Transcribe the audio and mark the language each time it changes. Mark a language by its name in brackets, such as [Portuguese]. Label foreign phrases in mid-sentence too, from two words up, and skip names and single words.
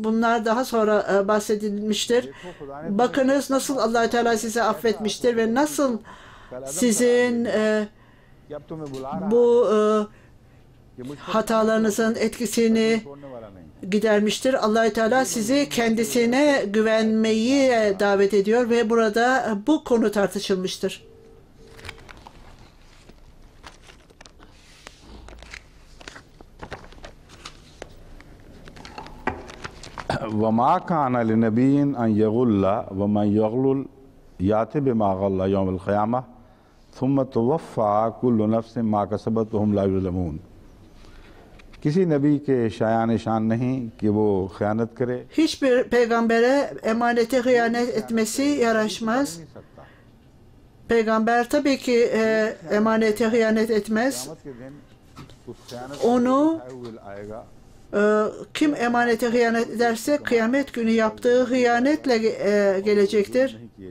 [Turkish] Bunlar daha sonra bahsedilmiştir. Bakınız nasıl Allah-u Teala sizi affetmiştir ve nasıl sizin bu hatalarınızın etkisini gidermiştir. Allah-u Teala sizi kendisine güvenmeyi davet ediyor ve burada bu konu tartışılmıştır. [Arabic] وَمَا كَانَ لِنَبِيٍّ أَنْ يَغُلَّ وَمَنْ يَغْلُلْ يَأْتِ بِمَا غَلَّ يَوْمَ الْقِيَامَةِ ثُمَّ تُوَفَّى كُلُّ نَفْسٍ مَا كَسَبَتْ وَهُمْ لَا يُظْلَمُونَ [Urdu] کسی نبی کے شایانِ شان نہیں کہ وہ خیانت کرے. [Turkish] Hiçbir peygambere emanete hıyanet etmesi yaraşmaz. Peygamber tabii ki emanete hıyanet etmez. Onu kim emanete hıyanet ederse kıyamet günü yaptığı hıyanetle gelecektir.